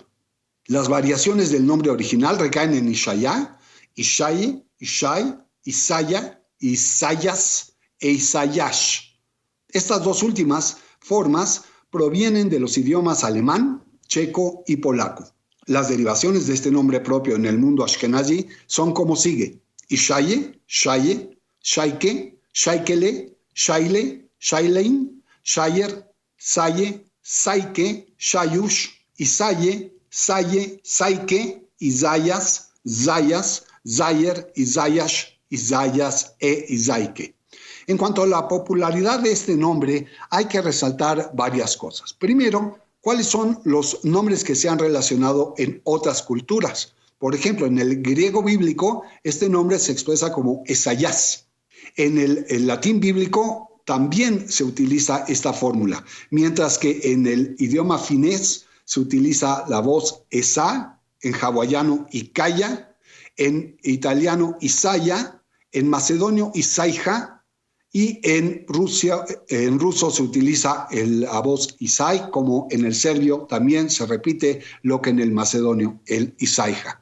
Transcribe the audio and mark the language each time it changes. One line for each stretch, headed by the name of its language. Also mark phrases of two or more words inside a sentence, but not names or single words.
Spanish: Las variaciones del nombre original recaen en Ishaya, Ishaye, Ishai, Isaya, Isayas e Isayash. Estas dos últimas formas provienen de los idiomas alemán, checo y polaco. Las derivaciones de este nombre propio en el mundo ashkenazi son como sigue: Ishaye, Shaye, Shaike, Shaikele, Shaile, Shailein, Shayer, Saye, Saike, Shayush, Isaye, Saye, Saike, Isayas, Zayas, Zayer, Isayash, Isayas e Isaike. En cuanto a la popularidad de este nombre, hay que resaltar varias cosas. Primero, ¿cuáles son los nombres que se han relacionado en otras culturas? Por ejemplo, en el griego bíblico, este nombre se expresa como Esayas. En el latín bíblico también se utiliza esta fórmula, mientras que en el idioma finés se utiliza la voz esa, en hawaiano Ikaya, en italiano Isaya, en macedonio Isaija, y en ruso se utiliza la voz Isai, como en el serbio también se repite lo que en el macedonio, el Isaija.